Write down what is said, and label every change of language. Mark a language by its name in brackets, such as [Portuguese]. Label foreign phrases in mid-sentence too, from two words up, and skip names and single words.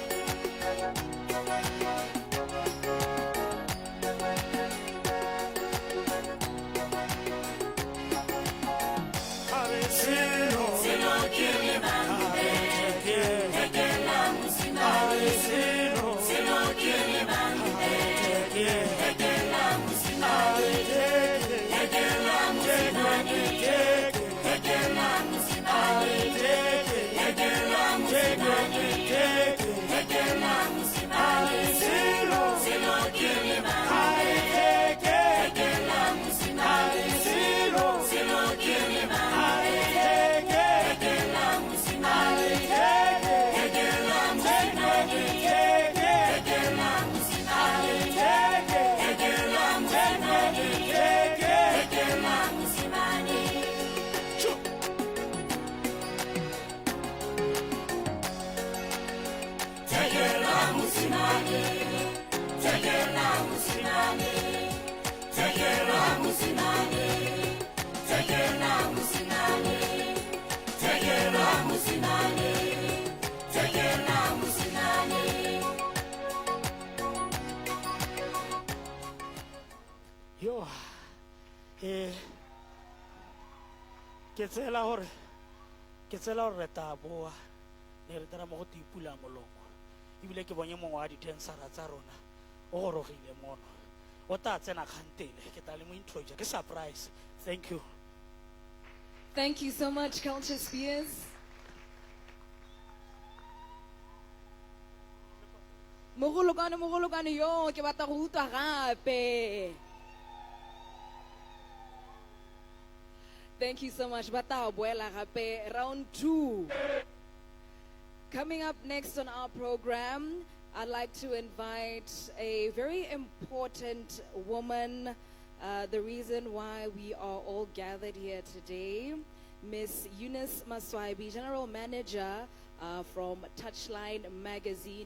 [Kalanga] Sino. Sino kili bande, tekela musimani. Sino. Sino kili bande, tekela musimani. Tekela musimani. Tekela musimani. Tekela musimani. Tekela musimani. Sino kili bande, tekela musimani. Sino kili bande, tekela musimani. Tekela musimani. Tekela musimani. Tekela musimani. Tekela musimani. Tekela musimani. Tekela musimani. Tekela musimani. Tekela musimani. Tekela musimani. Tekela musimani. [Tswana] Yo, ke tsela hore re Thabo ne re tera mo go tipula molomo ebile ke bonye mongwe wa di-dancera tsa rona o gorogile mono o tla tsena kgantele ke tla le mo introduce ke surprise. [English] Thank you. Thank you so much, Culture Spears. [Tswana] Mogolokane yo ke batla go utlwa gape. [English] Thank you so much. [Tswana] Batla go boela gape. [English] Round 2. Coming up next on our program, I'd like to invite a very important woman, the reason why we are all gathered here today, Miss Eunice Maswaibi, General Manager from Touchline Magazine.